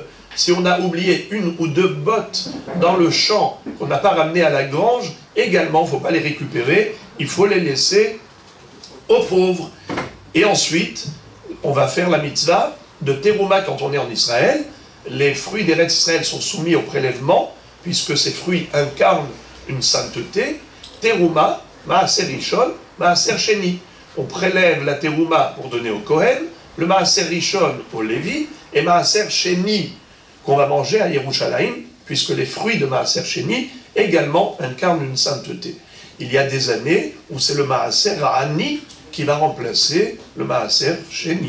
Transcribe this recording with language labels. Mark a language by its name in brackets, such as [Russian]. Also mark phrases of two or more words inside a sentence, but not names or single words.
[French] Si on a oublié 1 ou 2 bottes dans le champ qu'on n'a pas ramené à la grange, également, il ne faut pas les récupérer, il faut les laisser aux pauvres. Et ensuite, on va faire la mitzvah de terouma quand on est en Israël. Les fruits d'Eretz Israël sont soumis au prélèvement, puisque ces fruits incarnent une sainteté. Terouma, [Hebrew] מעשר ראשון מעשר שני. [French] On prélève la terouma pour donner au Kohen, le [Hebrew] מעשר ראשון [French] au Lévi, et [Hebrew] מעשר שני [French] qu'on va manger à Yerushalayim, puisque les fruits de [Hebrew] מעשר שני [French] également incarnent une sainteté. Il y a des années où c'est le [Hebrew] מעשר עני [French] qui va remplacer le [Hebrew] מעשר שני.